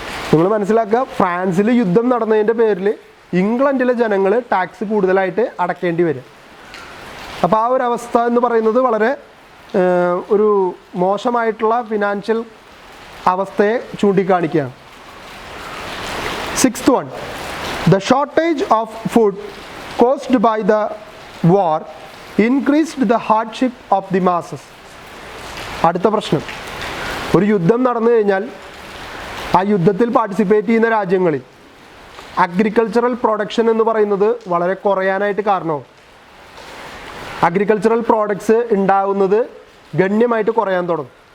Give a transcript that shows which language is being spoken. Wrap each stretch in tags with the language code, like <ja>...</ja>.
<ml>നിങ്ങൾ മനസ്സിലാക്കുക, ഫ്രാൻസിൽ യുദ്ധം നടന്നതിൻ്റെ പേരിൽ ഇംഗ്ലണ്ടിലെ ജനങ്ങൾ ടാക്സ് കൂടുതലായിട്ട് അടയ്ക്കേണ്ടി വരും. അപ്പോൾ ആ ഒരു അവസ്ഥ എന്ന് പറയുന്നത് വളരെ ഒരു മോശമായിട്ടുള്ള ഫിനാൻഷ്യൽ അവസ്ഥയെ ചൂണ്ടിക്കാണിക്കുകയാണ്.</ml> <en>6th one, the shortage of food caused by the war increased the hardship of the masses.</en> <ml>അടുത്ത പ്രശ്നം, ഒരു യുദ്ധം നടന്നു കഴിഞ്ഞാൽ ആ യുദ്ധത്തിൽ പാർട്ടിസിപ്പേറ്റ് ചെയ്യുന്ന രാജ്യങ്ങളിൽ അഗ്രികൾച്ചറൽ പ്രൊഡക്ഷൻ എന്ന് പറയുന്നത് വളരെ കുറയാനായിട്ട് കാരണമാവും. അഗ്രികൾച്ചറൽ പ്രോഡക്ട്സ് ഉണ്ടാകുന്നത് ഗണ്യമായിട്ട് കുറയാൻ തുടങ്ങും.</ml>